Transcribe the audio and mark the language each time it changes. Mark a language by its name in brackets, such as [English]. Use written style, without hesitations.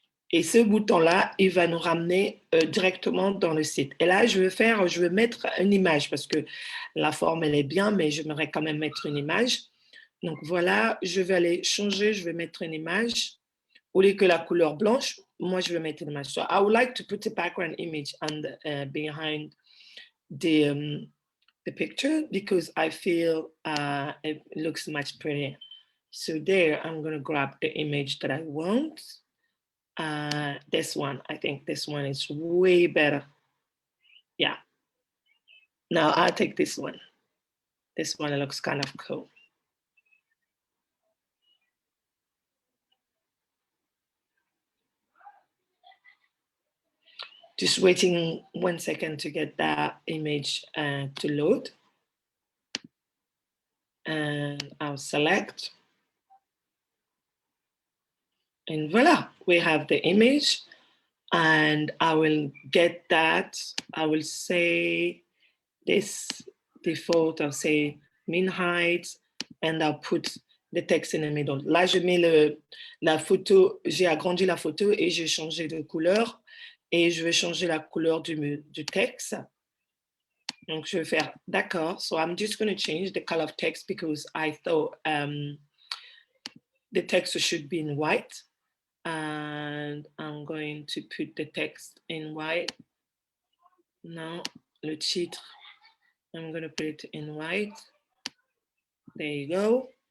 [French] Et ce bouton-là, il va nous ramener directement dans le site. Et là, je vais mettre une image parce que la forme, elle est bien, mais j'aimerais quand même mettre une image. Donc voilà, je vais aller changer, je vais mettre une image. Au lieu que la couleur blanche, moi, je vais mettre une image. [English] So I would like to put a background image behind the picture because I feel it looks much prettier. So there, I'm going to grab the image that I want. This one, I think this one is way better. Yeah. Now I'll take this one. This one looks kind of cool. Just waiting 1 second to get that image to load. and I'll select. And voila, we have the image. And I will get that. I will say this default, I'll say min height, and I'll put the text in the middle. [French] Là, je mets la photo, j'ai agrandi la photo et j'ai changé de couleur. Et je vais changer la couleur du texte. Donc, je vais faire d'accord. [English] So I'm just going to change the color of text because I thought the text should be in white. And I'm going to put the text in white. Now, [French] le titre, [English] I'm going to put it in white. There you go.